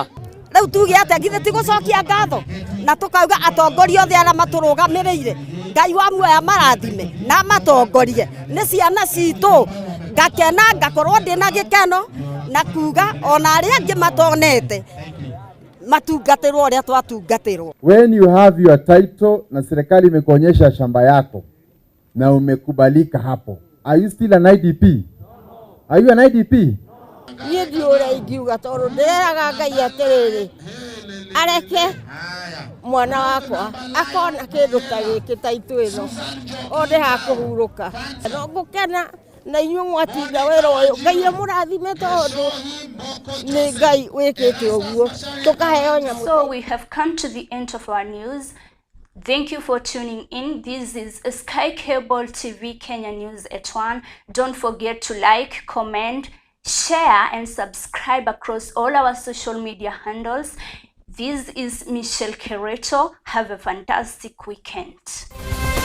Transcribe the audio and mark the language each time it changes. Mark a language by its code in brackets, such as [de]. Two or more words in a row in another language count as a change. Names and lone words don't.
[ki] Riu tuge ate ngithe ti gucokia ngatho na tukauga atongoria othe ara maturugamirire Ngai wa muoya marathime na matongorie ni ciana citu ngakena ngakorwo ndina gikeno na kuga ona aria angi matonete matungatirwo uria twatungatirwo. [en] When you have your title [sw] na serikali imekuonyesha shamba yako na umekubalika hapo, [en] are you still an IDP? Are you an IDP? [ki] Niĩ ndiũra ingiuga tondũ ndĩreraga Ngai atĩrĩrĩ areke mwana wakwa akona kĩndũ ta gĩkĩ ta itu ĩno onde ha kũhurũka no ngũkena na inyuĩ mwatinda wĩra ũyũ Ngai amũrathime tondũ nĩ Ngai wĩkĩte ũguo tũkaheo nyamũ. [en] So we have come to the end of our news. Thank you for tuning in. This is Sky Cable TV Kenya News at 1. Don't forget to like, comment, share and subscribe across all our social media handles. This is Michelle Keretoh. Have a fantastic weekend.